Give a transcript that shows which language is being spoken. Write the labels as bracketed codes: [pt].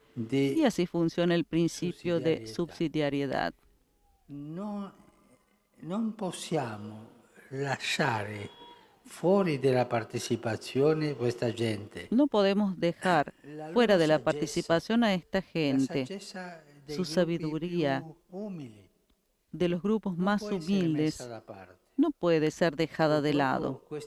[es] Y así funciona el principio de subsidiariedad. [it] Non possiamo lasciare fuori della partecipazione questa gente. [es] No podemos dejar fuera de la participación a esta gente. Su sabiduría de los grupos más humildes no puede ser dejada de lado.